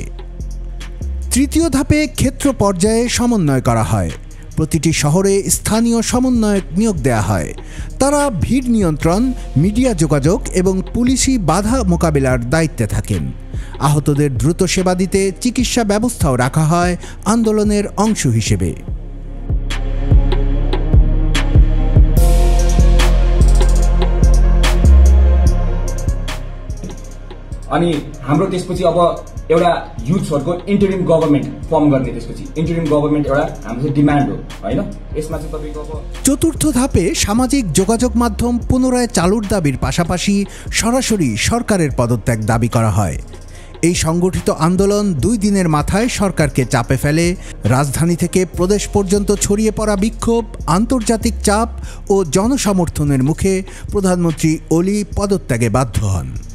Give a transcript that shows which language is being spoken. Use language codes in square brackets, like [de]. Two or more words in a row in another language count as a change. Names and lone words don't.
[bn] তৃতীয় ধাপে ক্ষেত্র পর্যায়ে সমন্বয় করা হয়। প্রতিটি শহরে স্থানীয় সমন্বয়ক নিয়োগ দেওয়া হয়। তারা ভিড় নিয়ন্ত্রণ, মিডিয়া যোগাযোগ এবং পুলিশি বাধা মোকাবিলার দায়িত্বে থাকেন। আহতদের দ্রুত সেবা দিতে চিকিৎসা ব্যবস্থাও রাখা হয় আন্দোলনের অংশ হিসেবে। [ne] अनि हाम्रो त्यसपछि अब एउटा युथ्सहरुको [en] interim government [ne] फर्म गर्ने, त्यसपछि [en] interim government [ne] एउटा हाम्रो डिमान्ड हो हैन। यसमा चाहिँ तपाईको अब [bn] চতুর্থ ধাপে সামাজিক যোগাযোগ মাধ্যম পুনরায় চালুর দাবির পাশাপাশি সরাসরি সরকারের পদত্যাগ দাবি করা হয়। এই সংগঠিত আন্দোলন 2 দিনের মাথায় সরকারকে চাপে ফেলে। রাজধানী থেকে প্রদেশ পর্যন্ত ছড়িয়ে পড়া বিক্ষোভ, আন্তর্জাতিক চাপ ও জনসমর্থনের মুখে প্রধানমন্ত্রী ওলি পদত্যাগে বাধ্য হন।